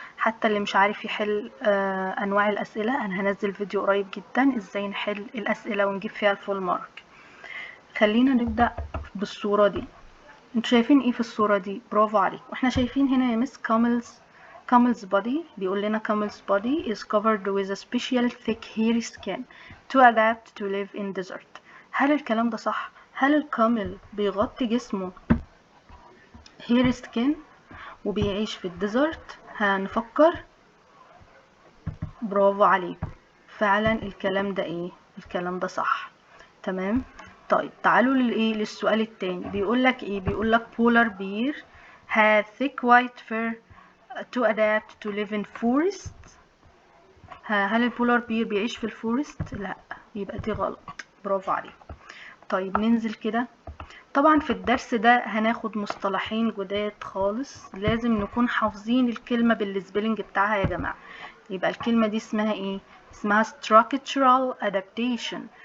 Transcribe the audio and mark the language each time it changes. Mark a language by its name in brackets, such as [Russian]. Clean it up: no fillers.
[Arabic] حتى اللي مش عارف يحل انواع الاسئلة، انا هنزل فيديو قريب جدا ازاي نحل الاسئلة ونجيب فيها الفول مارك. خلينا نبدأ بالصورة دي. انتوا شايفين ايه في الصورة دي؟ برافو عليكم. احنا شايفين هنا يا مس [English] camel's body. [Arabic] بيقول لنا [English] camel's body is covered with a special thick hairy skin to adapt to live in desert. [Arabic] هل الكلام ده صح؟ هل الكامل بيغطي جسمه [English] hairy skin [Arabic] وبيعيش في الديزرت؟ هنفكر. برافو عليكم، فعلا الكلام ده ايه؟ الكلام ده صح. تمام. طيب تعالوا للسؤال التاني. بيقول لك ايه؟ بيقول لك [English] polar bear have thick white fur to adapt to live in forest. [Arabic] هل البولار بير بيعيش في الفورست؟ لا، يبقى دي غلط. برافو عليكم. طيب ننزل كده. طبعا في الدرس ده هناخد مصطلحين جداد خالص، لازم نكون حافظين الكلمة بالسبيلنج بتاعها يا جماعة. يبقى الكلمة دي اسمها ايه؟ اسمها structural adaptation.